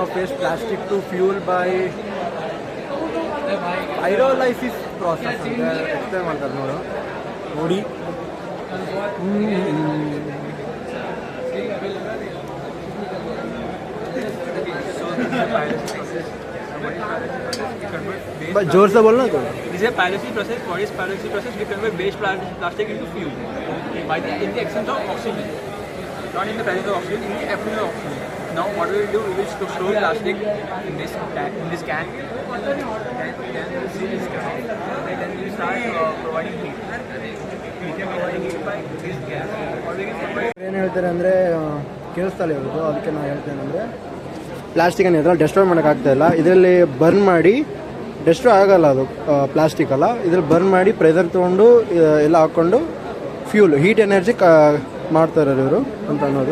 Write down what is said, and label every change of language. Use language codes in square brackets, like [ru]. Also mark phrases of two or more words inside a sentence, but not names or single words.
[en] of waste plastic to fuel by pyrolysis process [kn] ಅಂತ ಎಕ್ಸ್ಪ್ಲೇನ್ ಮಾಡ್ತಾರೆ ನೋಡಿ. [hi] जोर से बोलना तो. [en] This is a pyrolysis process. What is pyrolysis process? We convert waste plastic into fuel in the absence of oxygen, not in the presence of oxygen, in the absence of oxygen. Now what we will do, we will store plastic in this can. Then seal this can. Then we will start providing heat. Providing heat by this gas. [kn] ಏನು ಹೇಳ್ತಾರೆ ಅಂದರೆ ಕೇಳಿಸ್ತಲ್ಲ ಇರೋದು, ಅದಕ್ಕೆ ನಾನು ಹೇಳ್ತೇನೆ ಅಂದರೆ ಪ್ಲಾಸ್ಟಿಕನ್ನು ಇದರಲ್ಲಿ ಡೆಸ್ಟ್ರಾಯ್ ಮಾಡೋಕ್ಕಾಗ್ತಾ ಇಲ್ಲ. ಇದರಲ್ಲಿ ಬರ್ನ್ ಮಾಡಿ ಡೆಸ್ಟ್ರಾಯ್ ಆಗಲ್ಲ, ಅದು ಪ್ಲಾಸ್ಟಿಕ್ ಅಲ್ಲ. ಇದ್ರಲ್ಲಿ ಬರ್ನ್ ಮಾಡಿ ಪ್ರೆಷರ್ ತೊಗೊಂಡು ಎಲ್ಲ ಹಾಕ್ಕೊಂಡು [en] fuel heat energy [kn] ಮಾಡ್ತಾರೆ ಇವರು ಅಂತ ಅನ್ನೋದು.